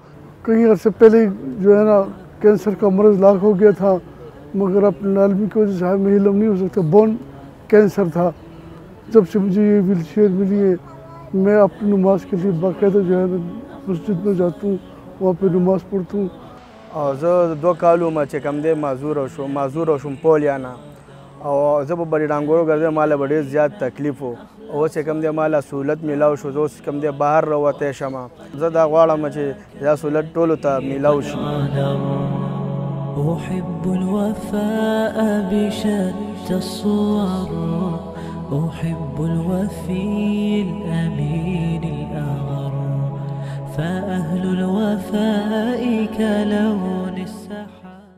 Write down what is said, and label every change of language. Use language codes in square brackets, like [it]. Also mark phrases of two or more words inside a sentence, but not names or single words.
[ur] کئی عرصے پہلے جو ہے نا کینسر کا مرض لاحق ہو گیا تھا، مگر اپنے عالمی کی وجہ سے میں علم نہیں ہو سکتا. [en] bone cancer [ur] تھا. جب سے مجھے یہ ویل چیئر ملی ہے میں اپنی نماز کے لیے باقاعدہ جو ہے مسجد میں جاتا ہوں، وہاں پہ نماز پڑھتا ہوں. [ps] زه 2 کالو چې کوم دی معذور شوم پولیانا، او زه په بړې ډانګورو ګرځم، ماله به ډېر زیات تکلیف و. اوس چې کوم دی ماله سهولت میلاو شو، زه اوس کوم دی بهر راوتی شم. زه دا غواړم چې دا سهولت ټولو ته میلاو شي. [ar] أحب الوفاء بشتى الصور، أحب الوفي الأمين الأغر، فأهل الوفاء كلون السحاب.